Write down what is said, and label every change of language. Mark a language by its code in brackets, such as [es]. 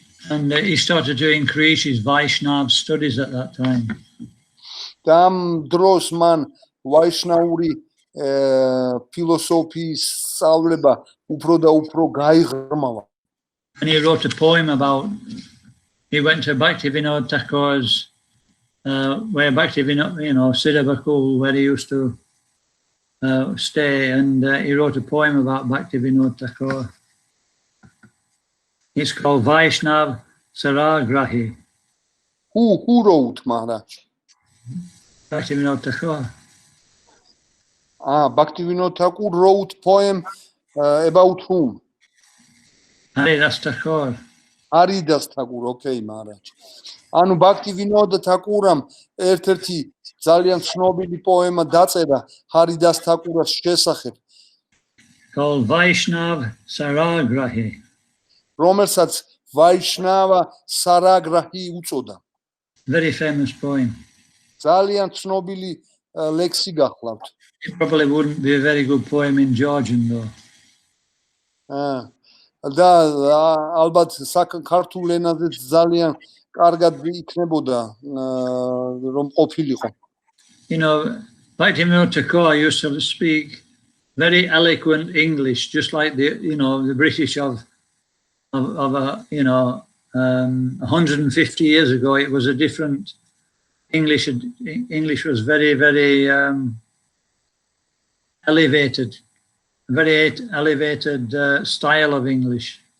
[en] And he started to increase his Vaishnav studies at that time. [ka] და ამ დროს მან ვაიშნაური ფილოსოფიის სწავლება უფრო და უფრო გაიღრმავა. [en] And he wrote a poem about, he went to Bhaktivinoda Thakur's, where Bhaktivinoda, Siddhabakul, where he used to stay, and he wrote a poem about Bhaktivinoda Thakur. It's called Vaishnav Saragrahi. Who wrote, Maharaj? Bhaktivinoda Thakur. Bhaktivinoda Thakur wrote poem about whom? Haridas Thakur. Haridas Thakur, okay, Maharaj. [ka] Anu Bhaktivinoda Thakuram ერთ-ერთი ძალიან ცნობილი პოემა დაწერა Haridas Thakuras შესახებ. [en] Called Vaishnav Saragrahi. [ka] რომელსაც Vaishnava Saragrahi უწოდა. [en] Very famous poem. [ka] ძალიან ცნობილი ლექსი გახლავთ. [en] It probably wouldn't be a very good poem in Georgian though. [ka] და ალბათ ქართულ ენაზე ძალიან კარგად იქნებოდა რომ ყოფილიყო. [en] You know, Bhaktivinoda Thakur used to speak very eloquent English, just like the British of 150 years ago. It was a different English. English was very, very elevated, very elevated style of English.